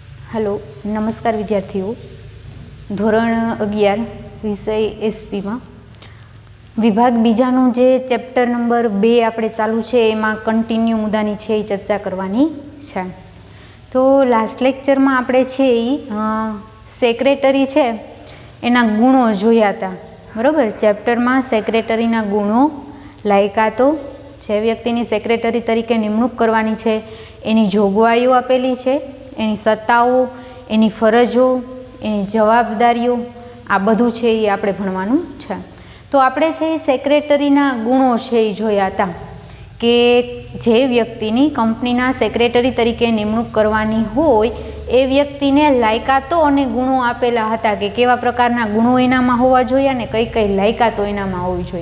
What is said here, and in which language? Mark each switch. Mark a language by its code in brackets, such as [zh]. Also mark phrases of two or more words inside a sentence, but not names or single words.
[gu] હેલો નમસ્કાર વિદ્યાર્થીઓ। ધોરણ 11 વિષય એસપી માં વિભાગ બીજાનો જે [en] chapter number [gu] 2 આપણે ચાલુ છે એમાં કન્ટિન્યૂ મુદ્દાની છે એ ચર્ચા કરવાની છે। તો [en] last lecture [gu] માં આપણે છે સેક્રેટરી છે એના ગુણો જોયા થા। બરાબર, ચેપ્ટર માં સેક્રેટરીના ગુણો, લાયકાતો, જે વ્યક્તિની સેક્રેટરી તરીકે નિમણૂક કરવાની છે એની જોગવાઈઓ આપેલી છે, એની સત્તાઓ, એની ફરજો, એની જવાબદારીઓ, આ બધું છે એ આપણે ભણવાનું છે। તો આપણે છે સેક્રેટરીના ગુણો છે એ જોયા હતા કે જે વ્યક્તિની કંપનીના સેક્રેટરી તરીકે નિમણૂક કરવાની હોય એ વ્યક્તિને લાયકાતો અને ગુણો આપેલા હતા કે કેવા પ્રકારના ગુણો એનામાં હોવા જોઈએ અને કઈ કઈ લાયકાતો એનામાં હોવી જોઈએ।